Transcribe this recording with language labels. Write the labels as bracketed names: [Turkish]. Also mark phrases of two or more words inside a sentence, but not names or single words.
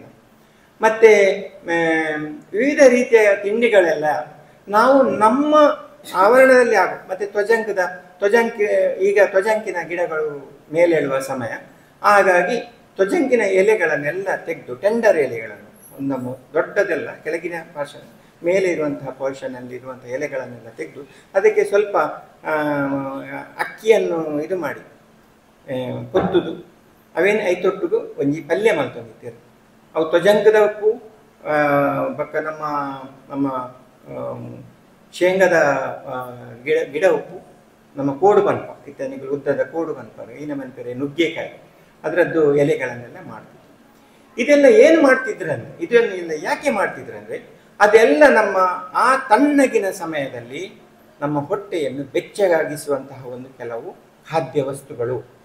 [Kannada] ಮತ್ತು ವಿವಿಧ ರೀತಿಯ ತಿಂಡಿಗಳೆಲ್ಲ ನಾವು ನಮ್ಮ ಆವರಣದಲ್ಲಿ ಮತ್ತು ಈಗ ತ್ವಜಂಕಿನ ಗಿಡಗಳು ಮೇಲೇಳುವ ಸಮಯ, ಹಾಗಾಗಿ ತ್ವಜಂಕಿನ ಎಲೆಗಳನ್ನೆಲ್ಲ ತೆಗೆದು, ಟೆಂಡರ್ ಎಲೆಗಳನ್ನು, ಒಂದು ದೊಡ್ಡದೆಲ್ಲ ಕೆಳಗಿನ ಪೋರ್ಷನ್, ಮೇಲೆ ಇರುವಂತಹ ಪೋರ್ಷನಲ್ಲಿ ಇರುವಂತಹ ಎಲೆಗಳನ್ನೆಲ್ಲ ತೆಗೆದು ಅದಕ್ಕೆ ಸ್ವಲ್ಪ ಅಕ್ಕಿಯನ್ನು ಇದು ಮಾಡಿ [Tulu] ಕೊತ್ತುದು ಅವೇನು ಐತೊಟ್ಟುಗು ಒಂಜಿ ಪಲ್ಯ ಮಲ್ತೊಂದಿತ್ತೇರು. ಅವು ತ್ವಜಂಕದ ಉಪ್ಪು ಬಕ್ಕ ನಮ್ಮ ನಮ್ಮ ಶೇಂಗದ ಗಿಡ ಉಪ್ಪು, ನಮ್ಮ ಕೋಡು ಪನ್ಪ ಇತ್ತನಿಗಳು ಉದ್ದದ ಕೋಡು ಪನ್ಪರು, [Kannada] ಈ ನಮ್ಮಂತಾರೆ ನುಗ್ಗೆಕಾಯಿ, ಅದರದ್ದು ಎಲೆಗಳನ್ನೆಲ್ಲ ಮಾಡ್ತಿದ್ರು. ಇದೆಲ್ಲ ಏನು ಮಾಡ್ತಿದ್ರಂದ್ರೆ, ಇದನ್ನೆಲ್ಲ ಯಾಕೆ ಮಾಡ್ತಿದ್ರಂದ್ರೆ, ಅದೆಲ್ಲ ನಮ್ಮ ಆ ತಣ್ಣಗಿನ ಸಮಯದಲ್ಲಿ ನಮ್ಮ ಹೊಟ್ಟೆಯನ್ನು ಬೆಚ್ಚಗಾಗಿಸುವಂತಹ ಒಂದು ಕೆಲವು ಖಾದ್ಯ ವಸ್ತುಗಳು.